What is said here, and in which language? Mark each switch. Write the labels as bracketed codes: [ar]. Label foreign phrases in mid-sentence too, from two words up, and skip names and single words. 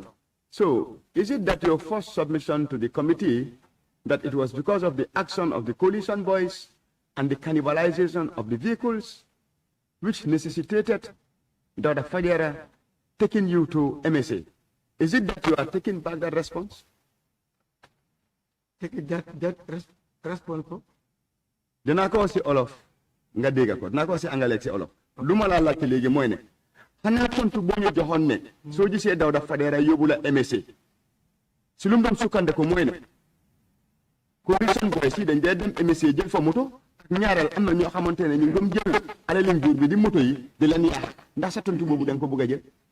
[en] So is it that your first submission to the committee that it was because of the action of the coalition boys and the cannibalization of the vehicles which necessitated Dr. Fadera taking you to MSA? Is it that you are taking back that response? Take that response. [wo] Dina ko si Olof nga dega ko dina ko si Angale si Olof luma la laajte léegi mooy ne xanaa tontu boo ñu joxoon ne soo gisee Dawda Fadera yóbbu la MSA si lu mu doon sukkande ko mooy ne [en] coalition boys [wo] yi dañ dee dem MSA jël fa moto ñaareel am na ñoo xamante ne ñu ngi doon jël alali nguur bi di moto yi di leen yaax ndax sa tontu boobu da nga ko bëgg a jël.